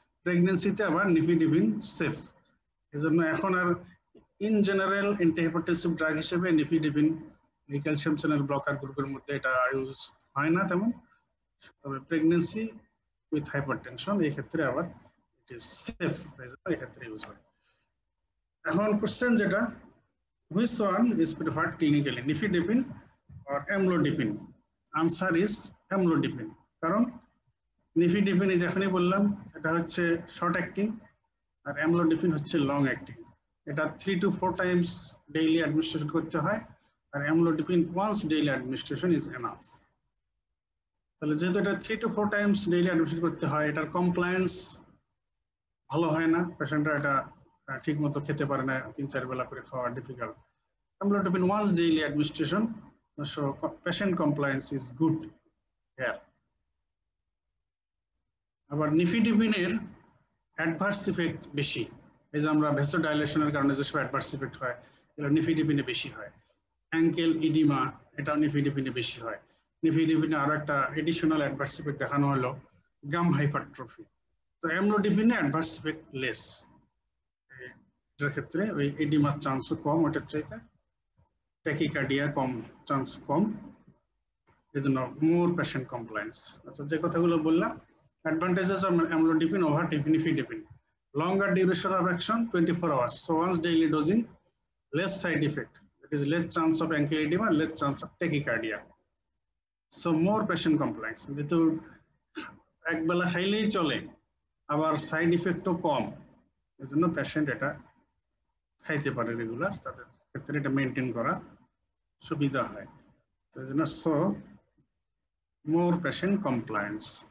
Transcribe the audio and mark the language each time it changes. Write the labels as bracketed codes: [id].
[bn] প্রেগনেন্সিতে আবার nifedipine safe, এজন্য এখন আর ইন জেনারেল অ্যান্টিহাইপারটেনসিভ ড্রাগ হিসেবে নিফিডিপিন এই ক্যালসিয়াম চ্যানেল ব্লকার গ্রুপের মধ্যে এটা ইউজ হয় না তেমন। তবে প্রেগনেন্সি উইথ হাইপারটেনশন এই ক্ষেত্রে আবার [en] it is safe, [bn] এই ক্ষেত্রে ইউজ হয়। এখন কোশ্চেন যেটা, [en] which one is preferred clinically, nifedipine or amlodipine? Answer is amlodipine, [bn] কারণ নিফিডিপিন যেখানে বললাম এটা হচ্ছে শর্ট অ্যাক্টিং আর অ্যামলোডিপিন হচ্ছে লং অ্যাক্টিং। এটা 3 to 4 times ডেইলি অ্যাডমিনিস্ট্রেশন করতে হয়, আর [en] Amlodipine once daily administration is enough. [bn] তাহলে যেহেতু এটা 3 to 4 times ডেইলি অ্যাডমিনিস্ট্রেশন করতে হয়, এটার কমপ্লায়েন্স ভালো হয় না, পেশেন্টরা এটা ঠিক মতো খেতে পারে না, 3-4 বেলা করে খাওয়া difficult. [en] Amlodipine once daily administration, so patient compliance is good here. [bn] আবার নিফিডিপিনের অ্যাডভার্স ইফেক্ট বেশি, এই যে আমরা ভেসোডাইলেশনের কারণে যেসব অ্যাডভার্স ইফেক্ট হয় এগুলো নিফিডিপিনে বেশি হয়। অ্যাঙ্কেল ইডিমা, এটাও নিফিডিপিনে বেশি হয়। নিফিডিপিনে আরো একটা এডিশনাল অ্যাডভার্স ইফেক্ট দেখানো হলো গাম হাইপারট্রফি। তো অ্যামলোডিপিনে অ্যাডভার্স ইফেক্ট লেস, এটার ক্ষেত্রে ওই এডিমার চান্সও কম, ওটার চাইতে ট্যাকিকার্ডিয়া কম, চান্স কম, এজন্য মোর পেশেন্ট কমপ্লায়েন্স। আচ্ছা, যে কথাগুলো বললাম, [en] Advantages of amlodipine over nifedipine: longer duration of action 24 hours, so once daily dosing, less side effect, that is less chance of ankle edema, less chance of tachycardia, so more patient compliance। [bn] যেহেতু একবেলা খাইলেই চলে আবার side ইফেক্টও কম, এজন্য patient এটা খাইতে পারে regular, তাদের ক্ষেত্রে এটা মেনটেন করা সুবিধা হয়। তো এই জন্য [en] So more patient compliance.